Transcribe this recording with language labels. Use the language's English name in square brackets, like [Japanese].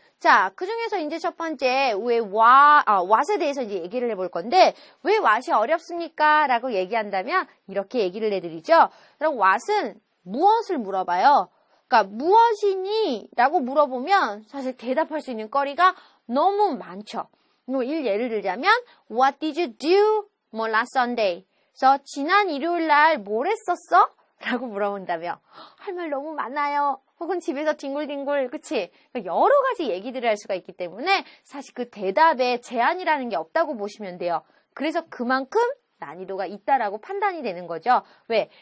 [Korean] 자, 그 중에서 이제 첫 번째, 왜 what에 대해서 이제 얘기를 해볼 건데, 왜 what이 어렵습니까? 라고 얘기한다면, 이렇게 얘기를 해드리죠. 그럼 what은 무엇을 물어봐요? 그러니까, 무엇이니? 라고 물어보면, 사실 대답할 수 있는 거리가 너무 많죠. [English] 예를 들자면, what did you do? last Sunday. [Korean] 그래서, 지난 일요일 날 뭘 했었어? 라고 물어본다며, 할 말 너무 많아요. 혹은 집에서 뒹굴뒹굴, 그치? 여러 가지 얘기들을 할 수가 있기 때문에 사실 그 대답에 제한이라는 게 없다고 보시면 돼요. 그래서 그만큼 난이도가 있다라고 판단이 되는 거죠. 왜?